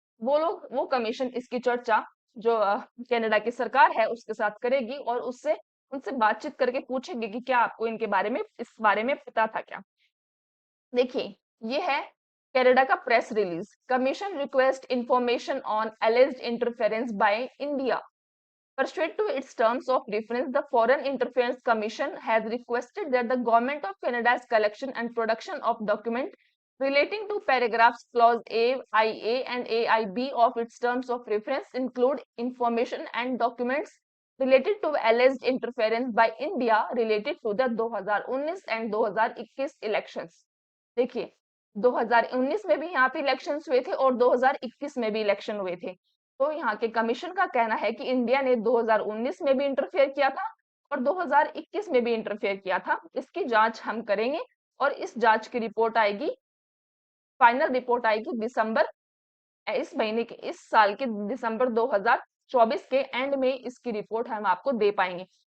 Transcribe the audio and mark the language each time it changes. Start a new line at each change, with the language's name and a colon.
Hindi: वो कमीशन इसकी चर्चा जो कनाडा की सरकार है उसके साथ करेगी और उससे उनसे बातचीत करके पूछेगी कि क्या आपको इनके बारे में इस बारे में पता था क्या। देखिए, ये है कनाडा का press release.
English: Commission request information on alleged interference by India. Pursuant to its terms of reference, the Foreign Interference Commission has requested that the Government of Canada's collection and production of documents relating to paragraphs clause A, IA and AIB of its terms of reference include information and documents related to alleged interference by India related to the 2019 and 2021 elections।
Hindi: देखिए, 2019 में भी यहाँ पे elections हुए थे और 2021 में भी इलेक्शन हुए थे। तो यहाँ के कमीशन का कहना है कि इंडिया ने 2019 में भी इंटरफेयर किया था और 2021 में भी इंटरफेयर किया था। इसकी जांच हम करेंगे और इस जांच की रिपोर्ट आएगी, फाइनल रिपोर्ट आएगी दिसंबर, इस महीने के, इस साल के दिसंबर 2024 के एंड में इसकी रिपोर्ट हम आपको दे पाएंगे।